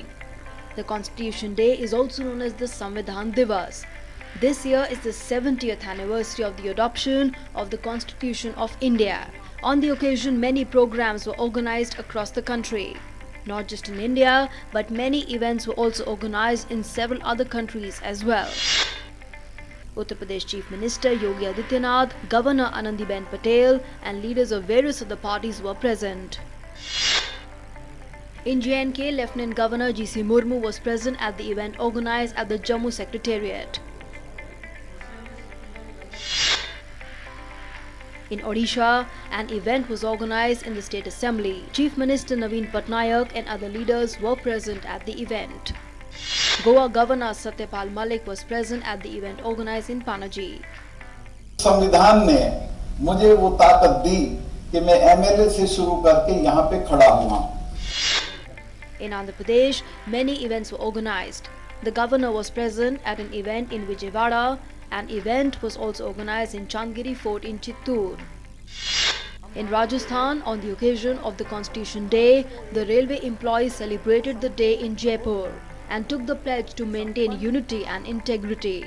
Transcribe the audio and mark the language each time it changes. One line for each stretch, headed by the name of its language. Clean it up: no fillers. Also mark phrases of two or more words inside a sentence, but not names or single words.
English: The Constitution Day is also known as the Samvidhan Divas. This year is the 70th anniversary of the adoption of the Constitution of India. On the occasion, many programs were organized across the country. Not just in India, but many events were also organized in several other countries as well. Uttar Pradesh Chief Minister Yogi Adityanath, Governor Anandiben Patel and leaders of various other parties were present. In J&K, Lieutenant Governor G.C. Murmu was present at the event organized at the Jammu Secretariat. In Odisha, an event was organized in the State Assembly. Chief Minister Naveen Patnaik and other leaders were present at the event. Goa Governor Satyapal Malik was present at the event organized in Panaji.
Hindi: संविधान ने मुझे वो ताकत दी कि मैं एमएलए से शुरू करके यहाँ पे खड़ा हुआ.
English: In Andhra Pradesh, many events were organized. The governor was present at an event in Vijayawada. An event was also organized in Chandgiri Fort in Chittoor. In Rajasthan, on the occasion of the Constitution Day, the railway employees celebrated the day in Jaipur and took the pledge to maintain unity and integrity.